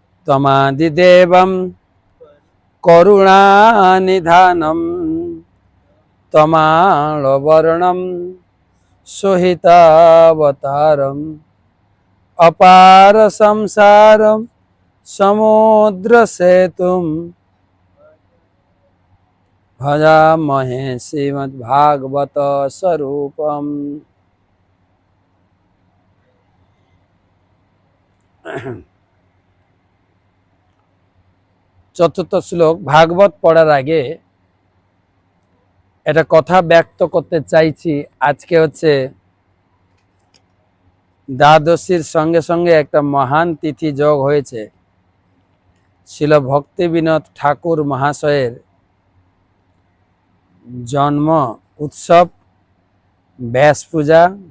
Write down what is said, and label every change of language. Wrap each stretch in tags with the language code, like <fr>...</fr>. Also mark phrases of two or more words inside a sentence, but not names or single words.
<sa>त्वमादिदेवं करुणानिधानं त्वमालवर्णं सुहितावतारम् अपार संसारं समुद्र सेतुं भजामहे श्रीमद्भागवत स्वरूपम्।</sa> <bn>চতুর্থ শ্লোক ভাগবত পড়ার আগে এটা কথা ব্যক্ত করতে চাইছি। আজকে হচ্ছে দ্বাদশীর সঙ্গে সঙ্গে একটা মহান তিথি যোগ হয়েছে। শিল ভক্তি বিনোদ ঠাকুর মহাশয়ের জন্ম উৎসব, ব্যাস পূজা।</bn>